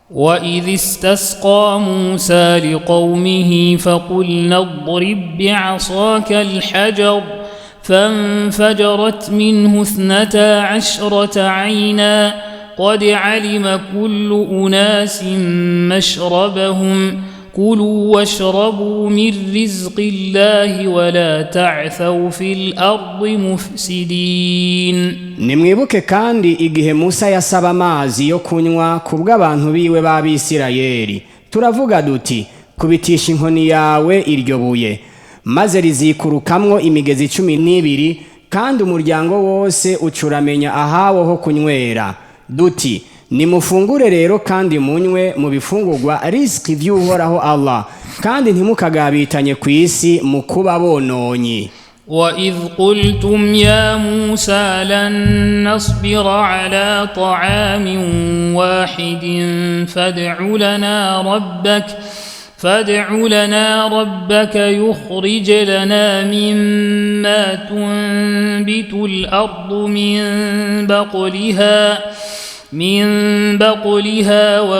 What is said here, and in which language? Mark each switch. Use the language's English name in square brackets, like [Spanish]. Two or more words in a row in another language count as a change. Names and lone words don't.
[Arabic] وإذ استسقى موسى لقومه فقلنا اضرب بعصاك الحجر فانفجرت منه 12 عينا قد علم كل أناس مشربهم كلوا واشربوا من رزق الله ولا تعثوا في الأرض مفسدين. [Rundi] Nimwibuke kandi igihe Musa yasaba amazi yo kunywa kubw'abantu biwe b'Abisirayeli. Turavuga duti kubitisha inkoni yawe iryo buye maze rizikurukamwo imigezi 12 kandi umuryango wose ucuramenya ahawo ho kunywera. Duti nimufungure rero kandi munywe mu bifungurwa riziki vy'Uhoraho Allah kandi ntimukagabitanye kw'isi mu kuba bononyi. [Arabic] وإذ قلتم يا موسى لن نصبر على طعام واحد فادع لنا ربك يخرج لنا مما تنبت الأرض من بقلها